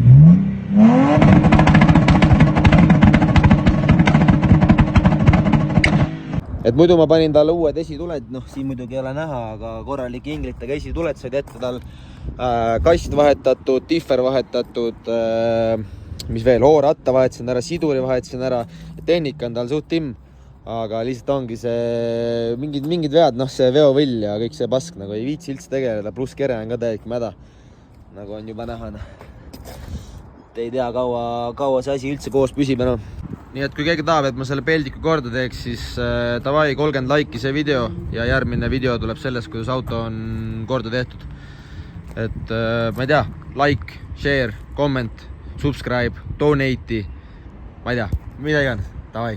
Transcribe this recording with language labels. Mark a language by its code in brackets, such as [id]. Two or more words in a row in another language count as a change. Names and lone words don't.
[et] Et muidu ma panin talle uued esituled, noh siin muidugi ei ole näha, aga korralik inglitega esituled said ette tal kast vahetatud, differ vahetatud, mis veel, hooratta vahetasin ära, siduri vahetasin ära, tehnika on tal suht timm, aga lihtsalt ongi see mingid vead, noh see veovõll ja kõik see pask nagu ei viitsi üldse tegeleda, pluss kere on ka täielikult mäda, nagu on juba näha. Ei tea, kaua see asi üldse koos püsib enam. Nii et kui keegi tahab, et ma selle peldiku korda teeks, siis davai 30 laiki see video ja järgmine video tuleb sellest, kuidas auto on korda tehtud. Et ma ei tea, [en] like, share, comment, subscribe, donate, [et] ma ei tea, mida iganes, davai.